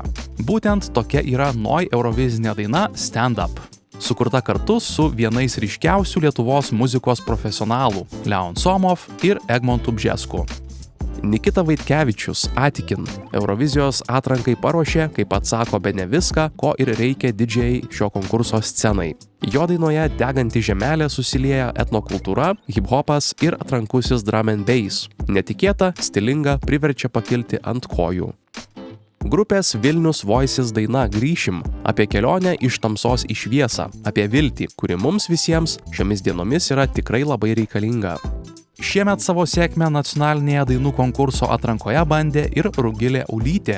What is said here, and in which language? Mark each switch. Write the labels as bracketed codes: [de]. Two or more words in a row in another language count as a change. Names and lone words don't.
[lt] Būtent tokia yra naujoji eurovizinė daina Stand Up, sukurta kartu su vienais ryškiausių Lietuvos muzikos profesionalų Leon Somov ir Egmontu Bžesku. Nikita Vaitkevičius, Atikin, Eurovizijos atrankai paruošė, kaip pats sako, bene viską, ko ir reikia didžiai šio konkurso scenai. Jo dainoje Deganti žemelė susilieja etnokultūra, hip-hopas ir atrankusis [en] drum and bass. [lt] Netikėta, stilinga, priverčia pakilti ant kojų. Grupės Vilnius Voices daina Grįšim apie kelionę iš tamsos į šviesą, apie viltį, kuri mums visiems šiomis dienomis yra tikrai labai reikalinga. Šiemet savo sėkmę nacionalinėje dainų konkurso atrankoje bandė ir Rugilė Aulytė.